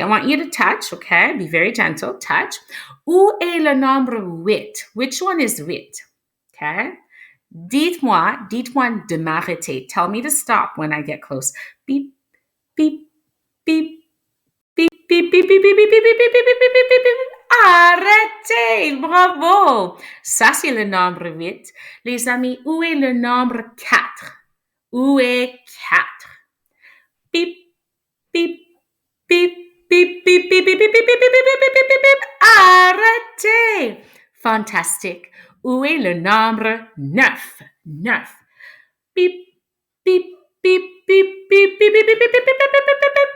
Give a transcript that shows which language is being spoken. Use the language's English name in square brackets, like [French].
[English] I want you to touch, okay? Be very gentle. Touch. [French] Où est le nombre 8? [English] Which one is 8? Okay? [French] Dites-moi de m'arrêter. [English] Tell me to stop when I get close. Beep, beep, beep, beep, beep, beep, beep, beep, beep, beep, beep, beep, beep, beep, beep, beep, beep. [French] Arrêtez! Bravo! Ça, c'est le nombre 8. Les amis, où est le nombre 4? Où est 4? Beep, beep, beep, beep, beep, beep, beep, beep, beep, beep, beep, beep, beep, beep, beep. Arrêtez! Fantastique. Où est le nombre 9? 9. Beep, beep, beep, beep, beep, beep, beep, beep, beep, beep, beep, beep, beep, beep.